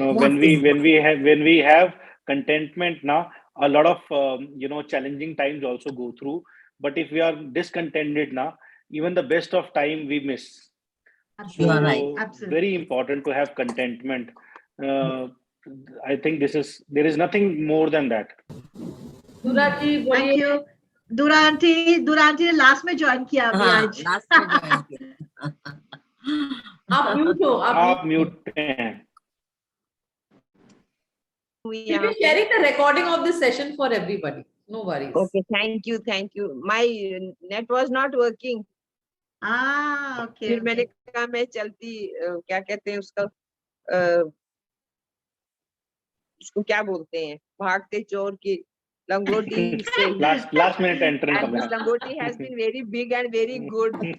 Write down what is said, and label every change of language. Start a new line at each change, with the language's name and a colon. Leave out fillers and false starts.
English: When we have contentment now, a lot of challenging times also go through. But if we are discontented now, even the best of time we miss. You are right. Absolutely. Very important to have contentment. I think there is nothing more than that. Thank you.
Hindi: Dura aunty ने last में join किया अभी आज. Last में join किया. आप mute हो. आप mute हैं.
English: We'll be sharing the recording of this session for everybody. No worries. Okay, thank you. My net was not working. Okay.
Hindi: फिर मैंने कहा मैं चलती क्या कहते हैं उसको क्या बोलते हैं, भागते चोर की लंगोटी से.
English: last minute entrance. And this langoti has been very big and very good.